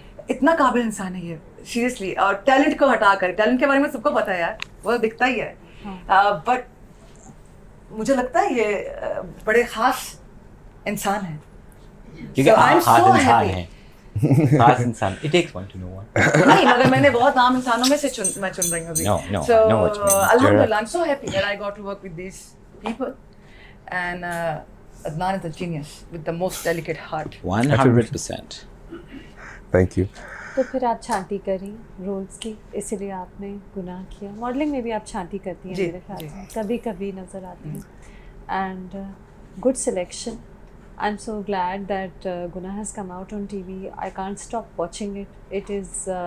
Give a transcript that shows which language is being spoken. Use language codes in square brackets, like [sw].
[hi] इतना काबिल इंसान है ये, सीरियसली. और टैलेंट को हटा कर, टैलेंट के बारे में सबको पता है यार, वो दिखता ही है. बट मुझे लगता है ये बड़े ख़ास इंसान हैं. क्योंकि आप ख़ास इंसान हैं. खास इंसान. [en] It takes one to know one. [hi] नहीं, मगर मैंने बहुत आम इंसानों में से मैं चुन रही हूँ अभी. [en] No, so, I know what you mean. Alhamdulillah, I'm so happy that I got to work with these people, and Adnan is a genius with the most delicate heart. 100%. Thank you. [hi] तो फिर आप छांटी करी roles की, इसीलिए आपने गुनाह किया. Modelling में भी आप छांटी करती हैं मेरे ख्याल से, कभी कभी नज़र आती हैं. [en] And good selection. I'm so glad that Gunah has come out on TV. I can't stop watching it. It is